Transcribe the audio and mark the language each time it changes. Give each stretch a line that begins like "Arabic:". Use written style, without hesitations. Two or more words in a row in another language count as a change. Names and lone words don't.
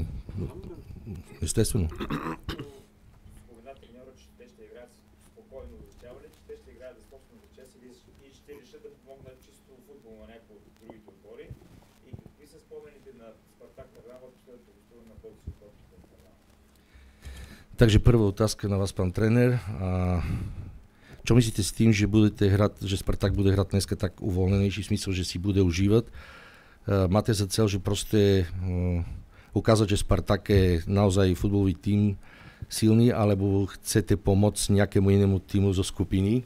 Bulgarian: Естествено. Спомена треньора, че те ще играят спокойно. Означава ли, че те ще играят за собствена чест и ще решат да помогнат чисто футбол на някои от другите отбори? И какви са спомените на Спартак Търнава от последното гостуване на Полски отборите в Търнава?
Slovak: Takže prvá otázka na vás, pán tréner. Čo myslíte s tým, že budete hrať, že Spartak bude hrať dneska tak uvoľnenejší smysl, že si bude užívať? Máte za cel, že proste ukázať, že Spartak je naozaj futbalový tím silný, alebo chcete pomôcť nejakému inému týmu zo skupiny?